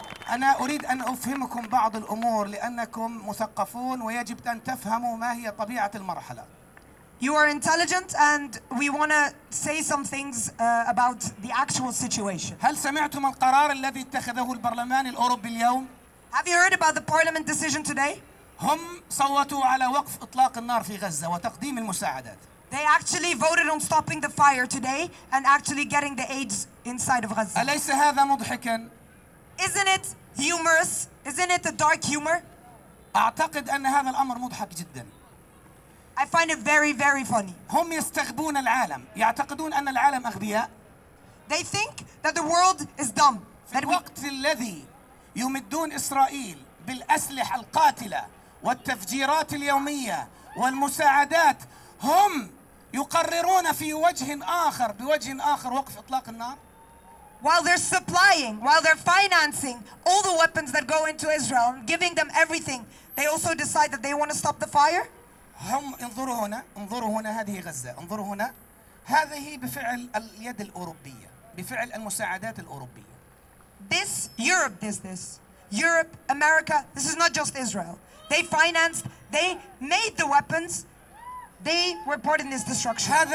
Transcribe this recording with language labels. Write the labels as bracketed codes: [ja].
[ar] أنا أريد أن أفهمكم بعض الأمور لأنكم مثقفون ويجب أن تفهموا ما هي طبيعة المرحلة. [en] You are intelligent and we want to say some things about the actual situation. [ar] هل سمعتم القرار الذي اتخذه البرلمان الأوروبي اليوم؟ [en] Have you heard about the parliament decision today? [ar] هم صوتوا على وقف اطلاق النار في غزة وتقديم المساعدات. [en] They actually voted on stopping the fire today and actually getting the aid inside of Gaza. [ar] أليس هذا مضحكا؟ [en] Isn't it humorous? Isn't it a dark humor? [ar] أعتقد أن هذا الأمر مضحك جدا. [en] I find it very very funny. [ar] هم يستغبون العالم، يعتقدون أن العالم أغبياء. [en] They think that the world is dumb. [ar] في الوقت الذي يمدون إسرائيل بالأسلحة القاتلة والتفجيرات اليومية والمساعدات هم يقررون في وجه آخر بوجه آخر وقف إطلاق النار. [en] While they're supplying, while they're financing all the weapons that go into Israel, giving them everything, they also decide that they want to stop the fire. [ar] هم انظروا هنا، انظروا هنا هذه غزة، انظروا هنا هذه بفعل اليد الأوروبية، بفعل المساعدات الأوروبية. [en] This Europe business, Europe, America, this is not just Israel. They financed, they made the weapons, they were part in this destruction.